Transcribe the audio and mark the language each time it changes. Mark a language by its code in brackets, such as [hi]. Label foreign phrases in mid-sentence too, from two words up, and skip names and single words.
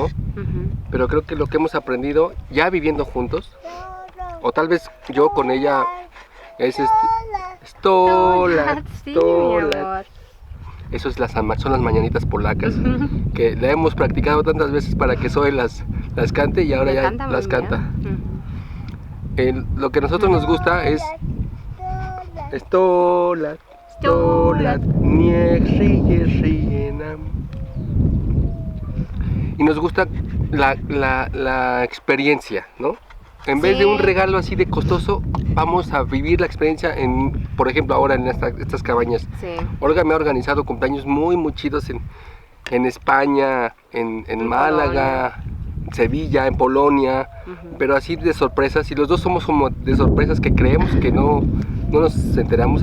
[es] Pero creo que lo que hemos aprendido ya viviendo juntos, o tal vez yo con ella, es Stola. Sí, mi amor. Eso son las mañanitas polacas, que la hemos practicado tantas veces para que soy las las cante y ahora ya las canta. Lo que a nosotros nos gusta es [pl] Stolat, Stolat, niech żyje, żyje nam. [es] Y nos gusta la experiencia, ¿no? En vez de un regalo así de costoso, vamos a vivir la experiencia por ejemplo, ahora en estas cabañas. Sí. Olga me ha organizado cumpleaños muy chidos en España, en Málaga, en Sevilla, en Polonia, pero así de sorpresas, y los dos somos como de sorpresas que creemos que no nos enteramos.